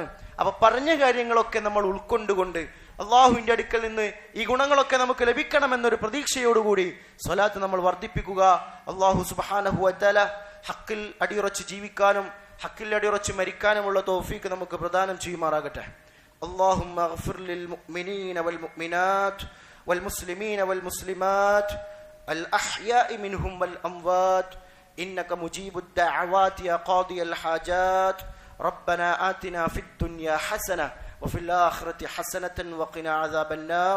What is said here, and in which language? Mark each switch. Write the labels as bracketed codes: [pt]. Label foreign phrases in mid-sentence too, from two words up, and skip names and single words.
[ml] അപ്പൊ പറഞ്ഞ കാര്യങ്ങളൊക്കെ നമ്മൾ ഉൾക്കൊണ്ടുകൊണ്ട് അള്ളാഹുവിന്റെ അടുക്കൽ നിന്ന് ഈ ഗുണങ്ങളൊക്കെ നമുക്ക് ലഭിക്കണമെന്നൊരു പ്രതീക്ഷയോടുകൂടി സ്വലാത്ത് നമ്മൾ വർദ്ധിപ്പിക്കുക. അള്ളാഹു [ar] سبحانه وتعالى [ml] ഹക്കിൽ അടിയുറച്ച് ജീവിക്കാനും ഹക്കിൽ അടിയുറച്ച് മരിക്കാനുമുള്ള തൗഫീഖ് നമുക്ക് പ്രദാനം ചെയ്യുമാറാകട്ടെ. [ar] اللهم اغفر للمؤمنين والمؤمنات والمسلمين والمسلمات الأحياء منهم والأموات إنك مجيب الدعوات يا قاضي الحاجات. ربنا آتنا في الدنيا حسنة وفي الآخرة حسنة وقنا عذاب النار.